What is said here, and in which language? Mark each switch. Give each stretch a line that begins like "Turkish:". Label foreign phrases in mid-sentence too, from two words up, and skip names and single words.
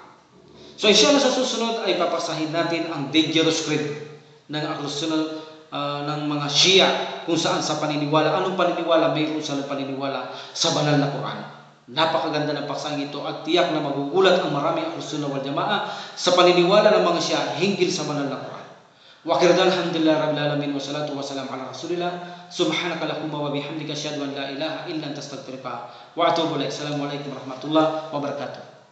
Filipino: So inshallah sa susunod ay papasahin natin ang
English: dangerous creed
Filipino: ng Ahlus Sunnah ng mga Shia, kung saan sa paniniwala, anong paniniwala mayroon sa paniniwala sa banal na Quran. Napakaganda ng paksang ito at tiyak na magugulat ang marami Ahlus Sunnah wal Jamaah sa paniniwala ng mga Shia hinggil sa banal na Quran.
Arabic: وأخيرا الحمد لله رب العالمين والصلاة والسلام على رسول الله سبحانك اللهم وبحمدك أشهد أن لا إله إلا أنت أستغفرك وأتوب إليك. السلام عليكم ورحمة الله وبركاته.